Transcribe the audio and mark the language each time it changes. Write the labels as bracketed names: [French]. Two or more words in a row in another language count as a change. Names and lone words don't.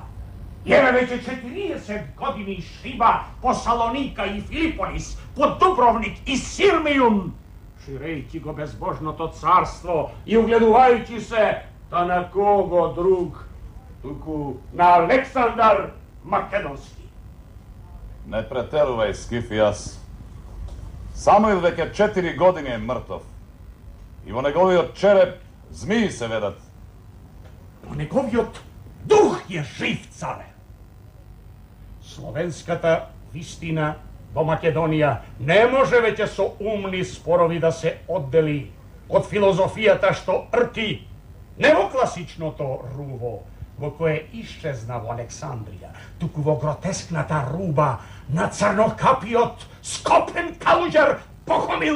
[Macedonian] Еве веќе 40 години шиба по Салоника и Филиполис, по Дубровник и Сирмиум, ширејќи го безбожното царство и угледувајќи се та на кого друг, туку на Александар Македонски. Не претерувај, Скифијас. Самуил веќе 4 години е мртов. И во неговиот череп змии се ведат. Но неговиот дух е жив, царе. Словенската вистина во Македонија не може веќе со умни спорови да се оддели од филозофијата што рти, не во класичното руво, во кое исчезна во Александрија, туку во гротескната руба на црнокапиот Скопен Калуѓер Похомил.